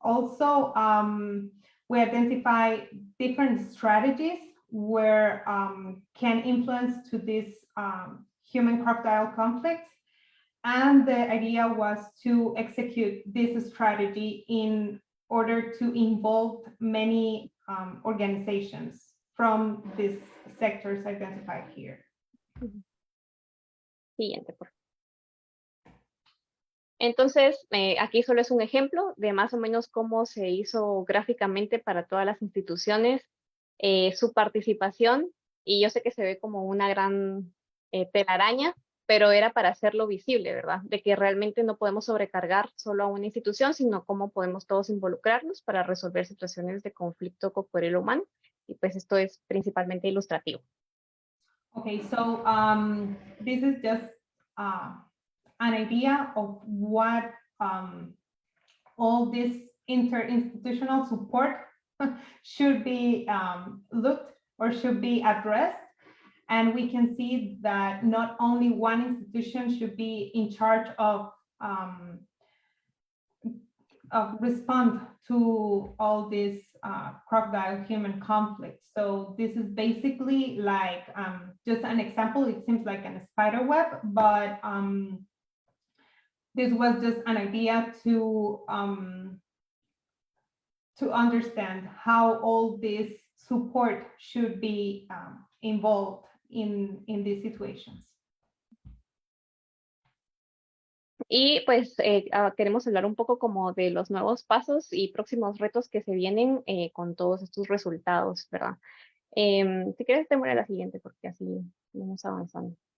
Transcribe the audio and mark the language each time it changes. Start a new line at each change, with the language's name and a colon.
English: Also, we identify different strategies where can influence to this human-crocodile conflicts, and the idea was to execute this strategy in order to involve many organizations from these sectors identified here.
Spanish: Siguiente, por favor. Entonces, aquí solo es un ejemplo de más o menos cómo se hizo gráficamente para todas las instituciones su participación, y yo sé que se ve como una gran telaraña, pero era para hacerlo visible, ¿verdad? De que realmente no podemos sobrecargar solo a una institución, sino cómo podemos todos involucrarnos para resolver situaciones de conflicto cocodrilo humano, y pues esto es principalmente ilustrativo.
English: Okay, so this is just an idea of what all this interinstitutional support should be looked or should be addressed. And we can see that not only one institution should be in charge of respond to all this crocodile human conflict. So this is basically like just an example. It seems like a spider web, but this was just an idea to understand how all this support should be involved in these situations.
Spanish: Y pues queremos hablar un poco como de los nuevos pasos y próximos retos que se vienen con todos estos resultados, ¿verdad? Si quieres, te muere la siguiente porque así vamos avanzando.